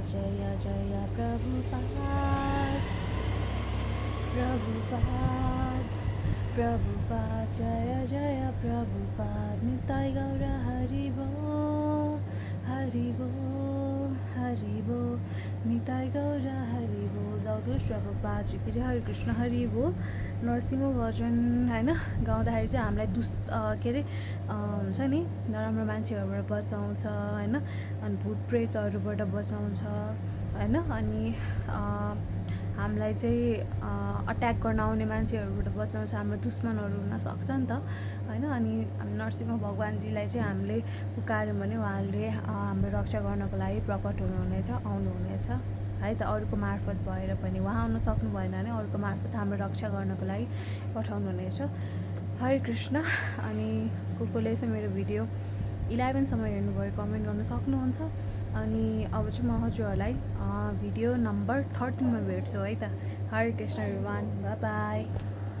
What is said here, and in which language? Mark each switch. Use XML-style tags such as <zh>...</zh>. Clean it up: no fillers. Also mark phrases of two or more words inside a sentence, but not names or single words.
<hi>जय जय प्रभुपाद, प्रभुपाद, प्रभुपाद जय जय प्रभुपाद। निताय गौर हरि बोल, हरि बोल, हरि बोल, निताय गौर हरि बोल। जगदीश प्रभुपाद जी की जय। हरे कृष्ण हरि बोल।</hi> <ne>नरसिंह भजन होइन गाउँदाखेरि चाहिँ हामीलाई के अरे हुन्छ नि, नराम्रो मान्छेहरूबाट बचाउँछ होइन, अनि भूत प्रेतहरूबाट बचाउँछ होइन, अनि हामीलाई चाहिँ अट्याक गर्न आउने मान्छेहरूबाट बचाउँछ, हाम्रो दुश्मनहरू हुनसक्छ नि त होइन। अनि नरसिंह भगवान्जीलाई चाहिँ हामीले पुकार्यौँ भने उहाँले हाम्रो रक्षा गर्नको लागि प्रकट हुनुहुनेछ, आउनुहुनेछ है त। अरूको मार्फत भएर पनि उहाँ आउन सक्नु भएन भने अरूको मार्फत हाम्रो रक्षा गर्नको लागि पठाउनुहुनेछ। हरे कृष्ण। अनि कसले चाहिँ मेरो भिडियो 11सम्म हेर्नुभयो कमेन्ट गर्न सक्नुहुन्छ। अनि अब चाहिँ म हजुरहरूलाई भिडियो नम्बर 13मा भेट्छु है त। हरे कृष्ण</ne> <en>everyone, bye bye.</en>